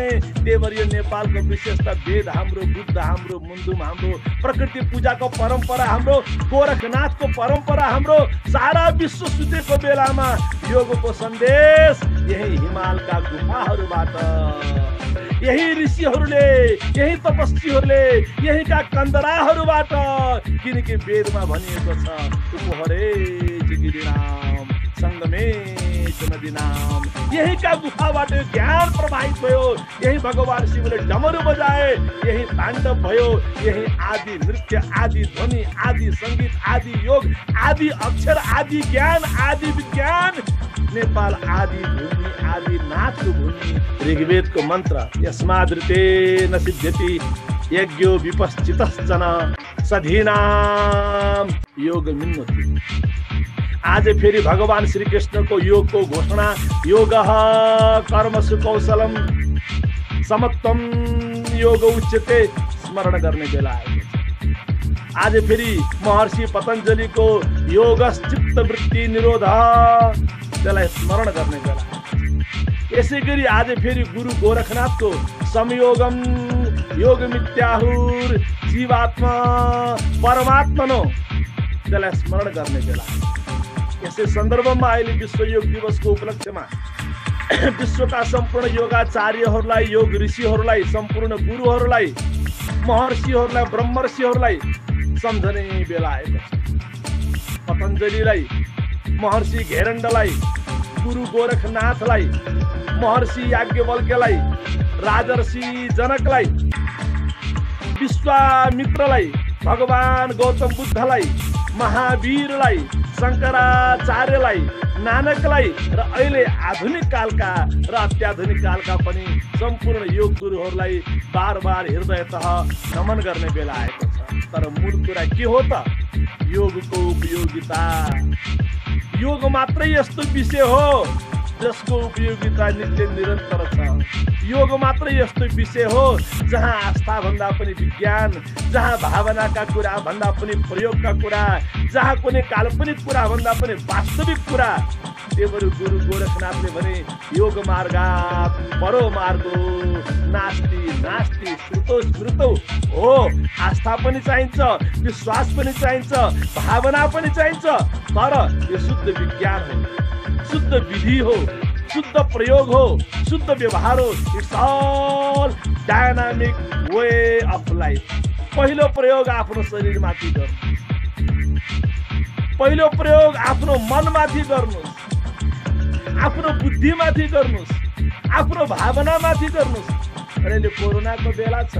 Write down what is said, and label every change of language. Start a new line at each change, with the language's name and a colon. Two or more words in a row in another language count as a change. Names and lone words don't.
Nepali: त्यही भएर यो नेपालको विशेषता वेद हाम्रो, बुद्ध हाम्रो, मुन्दुम हाम्रो, प्रकृति पूजाको परम्परा हाम्रो, गोरखनाथको परम्परा हाम्रो। सारा विश्व सुतेको बेलामा योगको सन्देश यही हिमालका गुफाहरूबाट, यही ऋषिहरूले, यही तपस्वीहरूले, यहीका कन्दराहरूबाट, किनकि वेदमा भनिएको छ
Sanskrit: उपहरे जिगिरिनाम संगमे नदीनाम,
Nepali: यहीका गुफाबाट ज्ञान प्रवाहित भयो। यही भगवान शिवले डमरू बजाए, यही ताण्डव भयो, यही आदि नृत्य, आदि ध्वनि, आदि सङ्गीत, आदि योग, आदि अक्षर, आदि ज्ञान, आदि विज्ञान। नेपाल आदि भूमि, आदि नाथको भूमि। ऋग्वेदको मन्त्र
Sanskrit: यस्मादृते न सिद्ध्यति यज्ञो विपश्चितश्चन सधीनाम योग मिन्नति।
Nepali: आज फेरि भगवान श्री कृष्णको योगको घोषणा,
Sanskrit: योगः कर्मसु कौशलम समत्वम योग उच्यते
Nepali: स्मरण गर्ने बेला आएको छ। आज फेरि महर्षि पतञ्जलिको
Sanskrit: योगश्चित्त वृत्ति निरोध
Nepali: त्यसलाई स्मरण गर्ने बेला आएको छ। यसै गरी आज फेरि गुरु गोरखनाथको
Sanskrit: संयोगम योग मित्याहुर जीवात्मा परमात्मनो
Nepali: त्यसलाई स्मरण गर्ने बेला आएको छ। यसै सन्दर्भमा अहिले विश्व योग दिवसको उपलक्ष्यमा विश्वका सम्पूर्ण योगाचार्यहरूलाई, योग ऋषिहरूलाई, सम्पूर्ण गुरुहरूलाई, महर्षिहरूलाई, ब्रह्मर्षिहरूलाई सम्झने बेला आएको छ। पतञ्जलिलाई, महर्षि घेरण्डलाई, गुरु गोरखनाथलाई, महर्षि याज्ञवल्क्यलाई, राजर्षि जनकलाई, विश्वामित्रलाई, भगवान गौतम बुद्धलाई, महावीरलाई, शङ्कराचार्यलाई, नानकलाई र अहिले आधुनिक कालका र अत्याधुनिक कालका पनि सम्पूर्ण योग गुरुहरूलाई बार बार हृदयतः नमन गर्ने बेला आएको छ। तर मूल कुरा के हो त? योगको उपयोगिता। योग मात्रै यस्तो विषय हो जसको उपयोगिता नित्य निरन्तर छ। योग मात्रै यस्तो विषय हो जहाँ आस्था भन्दा पनि विज्ञान, जहाँ भावनाका कुरा भन्दा पनि प्रयोगका कुरा, जहाँ कुनै काल्पनिक कुरा भन्दा पनि वास्तविक कुरा। त्यही गुरु गोरखनाथले भने
Sanskrit: योग मार्गात् परो मार्गो नास्ति नास्ति श्रुतो स्मृतो
Nepali: हो। आस्था पनि चाहिन्छ, विश्वास पनि चाहिन्छ, भावना पनि चाहिन्छ, तर यो शुद्ध विज्ञान हो, शुद्ध विधि हो, शुद्ध प्रयोग हो, शुद्ध व्यवहार हो।
English: It's all dynamic way of life.
Nepali: पहिलो प्रयोग आफ्नो शरीरमाथि गर्नुहोस्, पहिलो प्रयोग आफ्नो मनमाथि गर्नुहोस्, आफ्नो बुद्धिमाथि गर्नुहोस्, आफ्नो भावनामाथि गर्नुहोस्। अहिले कोरोनाको बेला छ।